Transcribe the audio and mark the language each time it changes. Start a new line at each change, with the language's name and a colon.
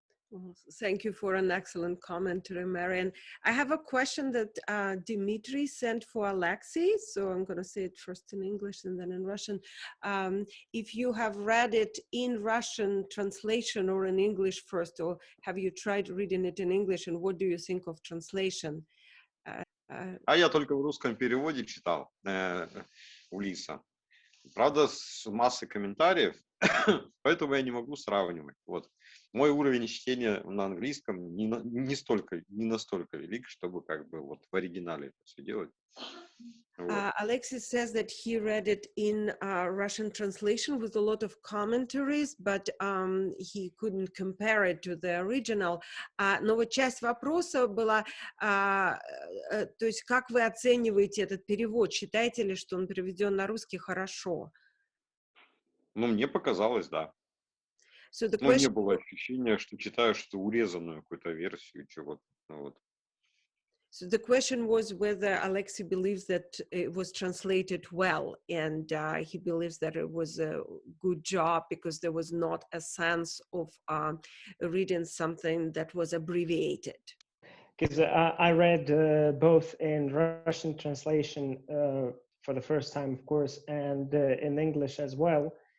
English: Well, thank you for an excellent commentary, Marian. I have a question that Dimitri sent for Alexei, so I'm going to say it first in English and then in Russian. If you have read it in Russian translation or in English first, or have you tried reading it in English, and what do you think of translation?
Russian: А я только в русском переводе читал у Лиса. Правда, с массой комментариев, поэтому я не могу сравнивать. Вот. Мой уровень чтения на английском не настолько велик, чтобы как бы вот в оригинале это все делать. Вот.
English: Alexis says that he read it in Russian translation with a lot of commentaries, but he couldn't compare it to the original.
Russian: Но вот часть вопроса была, то есть как вы оцениваете этот перевод? Считаете ли, что он переведен на русский хорошо? Ну, мне показалось, да.
English: So the
Russian: Ну, не
English: question...
Russian: было ощущения, что читаю что урезанную какую-то версию, чего-то. Вот.
English: So the question was whether Alexei believes that it was translated well, and he believes that it was a good job because there was not a sense of reading something that was abbreviated. Because I read both in Russian translation for the first time, of course, and in English as well.